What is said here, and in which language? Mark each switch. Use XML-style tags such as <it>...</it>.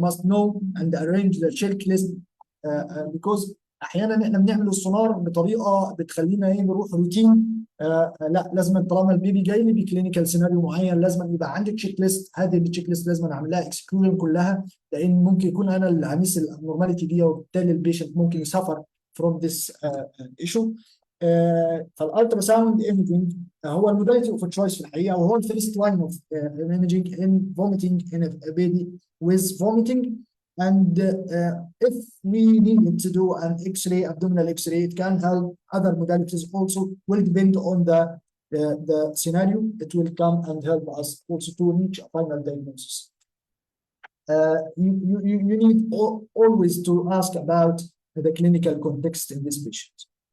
<en>You must know and arrange the checklist because</en> <ar>احيانا احنا بنعمل السونار بطريقه بتخلينا نروح روتين. لا، لازم طالما البيبي جاي لي بكلينيكال سيناريو معين لازم يبقى عندك تشيك ليست. هذه التشيك ليست لازم اعمل لها اكسكلوجن كلها، لان ممكن يكون انا اللي عميس الابنورماليتي دي، وبالتالي البيشنت ممكن يسافر</ar> <en>from this issue.</en> <ar>فالالترا ساوند ايمجينج هو الموداليتي اوف تشويس في الحقيقه، وهو الفيرست لاين اوف ايمجينج ان</ar> <en>vomiting in a baby with vomiting. And if we needed to do an X-ray, abdominal X-ray, it can help. Other modalities also will depend on the scenario. It will come and help us also to reach a final diagnosis. You need always to ask about the clinical context in this patient.</en>